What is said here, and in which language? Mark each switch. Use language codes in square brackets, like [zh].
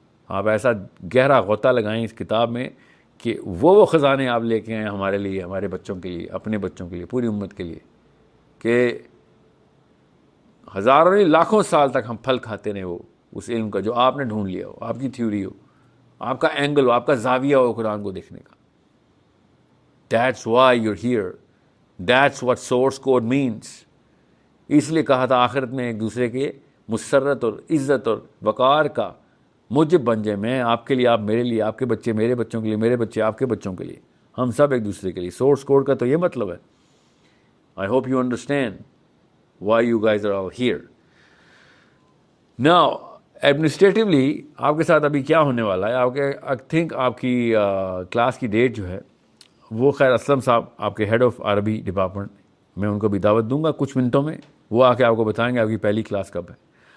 [ur] آپ ایسا گہرا غوطہ لگائیں اس کتاب میں کہ وہ خزانے آپ لے کے آئیں ہمارے لیے, ہمارے بچوں کے لیے, اپنے بچوں کے لیے, پوری امت کے لیے, کہ ہزاروں لاکھوں سال تک ہم پھل کھاتے رہے وہ اس علم کا جو آپ نے ڈھونڈ لیا ہو, آپ کی تھیوری ہو, آپ کا اینگل ہو, آپ کا زاویہ ہو قرآن کو دیکھنے کا. [en] That's why you're here. That's what source code means. [ur] اس لیے کہا تھا آخرت میں ایک دوسرے کے مسرت اور عزت اور وقار کا موجب بن جائے. میں آپ کے لیے, آپ میرے لیے, آپ کے بچے میرے بچوں کے لیے, میرے بچے آپ کے بچوں کے لیے, ہم سب ایک دوسرے کے لیے. سورس کوڈ کا تو یہ مطلب ہے. [en] I hope you understand why you guys are all here. [ur] Now, administratively آپ کے ساتھ ابھی کیا ہونے والا ہے, [en] I think [ur] آپ کی کلاس کی ڈیٹ جو ہے وہ, خیر اسلم صاحب آپ کے ہیڈ آف عربی ڈپارٹمنٹ, میں ان کو بھی دعوت دوں گا کچھ منٹوں میں, وہ آ کے آپ کو بتائیں گے آپ کی پہلی کلاس کب ہے.